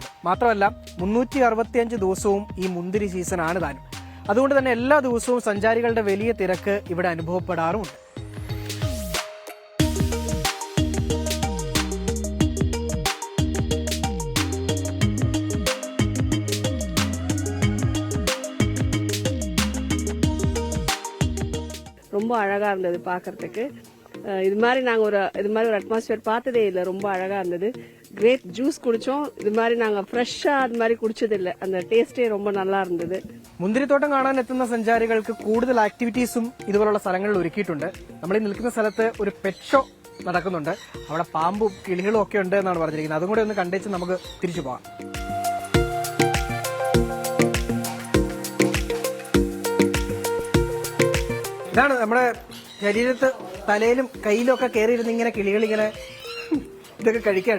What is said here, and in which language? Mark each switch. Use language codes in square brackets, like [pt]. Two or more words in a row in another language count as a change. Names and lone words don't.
[ml] മാത്രമല്ല 365 ദിവസവും ഈ മുന്തിരി സീസൺ ആണ് താനും. അതുകൊണ്ട് തന്നെ എല്ലാ ദിവസവും സഞ്ചാരികളുടെ വലിയ തിരക്ക് ഇവിടെ അനുഭവപ്പെടാറുമുണ്ട്. [ta] ரொம்ப அழகா இருந்தது பார்க்கறதுக்கு. இது மாதிரி நாங்கள் ஒரு அட்மாஸ்பியர் பார்த்ததே இல்லை. ரொம்ப அழகாக இருந்தது. [en] grape juice [ta] குடித்தோம். இது மாதிரி நாங்கள் ஃப்ரெஷ்ஷாக அது மாதிரி குடிச்சதில்லை. அந்த ടേസ്റ്റേ ரொம்ப நல்லா இருந்தது. [ml] മുന്തിരിത്തോട്ടം കാണാൻ എത്തുന്ന സഞ്ചാരികൾക്ക് കൂടുതൽ ആക്ടിവിറ്റീസും ഇതുപോലുള്ള സ്ഥലങ്ങളിൽ ഒരുക്കിയിട്ടുണ്ട്. നമ്മൾ ഈ നിൽക്കുന്ന സ്ഥലത്ത് ഒരു [en] pet show [ml] നടക്കുന്നുണ്ട്. അവിടെ പാമ്പും കിളികളും ഒക്കെ ഉണ്ട് എന്നാണ് പറഞ്ഞിരിക്കുന്നത്. അതും കൂടെ ഒന്ന് കണ്ടേച്ച് നമുക്ക് തിരിച്ചു പോകാം. ഇതാണ് നമ്മുടെ ശരീരത്ത് തലയിലും കയ്യിലും ഒക്കെ കയറിയിരുന്ന് ഇങ്ങനെ കിളികളിങ്ങനെ ഇതൊക്കെ കഴിക്കാണ്.